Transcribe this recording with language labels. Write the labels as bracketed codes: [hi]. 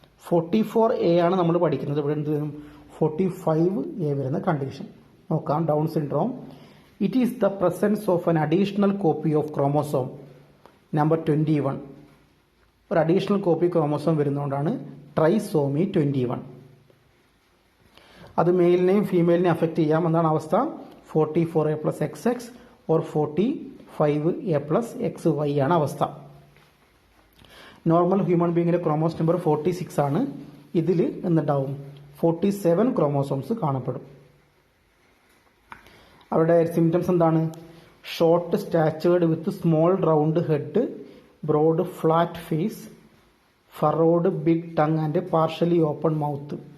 [ml] 44A ആണ് നമ്മൾ പഠിക്കുന്നത്. ഇവിടെ എന്ത് വരും? 45A വരുന്ന കണ്ടീഷൻ. നോക്കാം. Down syndrome. [en] It is the presence of an additional copy of chromosome number 21. [ml] ഒരു അഡീഷണൽ കോപ്പി ക്രോമോസോം വരുന്നതുകൊണ്ടാണ് ട്രൈസോമി 21. അത് മെയിലിനെയും ഫീമെയിലിനെയും അഫക്റ്റ് ചെയ്യാം. എന്താണ് അവസ്ഥ? 44A + XX or 45A + XY ആണ് അവസ്ഥ. നോർമൽ ഹ്യൂമൻ ബീങ്ങിലെ ക്രോമോസോം നമ്പർ 46 ആണ്. ഇതിൽ എന്തുണ്ടാവും? 47 ക്രോമോസോംസ് കാണപ്പെടും. അവരുടെ സിംറ്റംസ് എന്താണ്? [en] Short statured with small round head, broad flat face, furrowed big tongue and partially open mouth.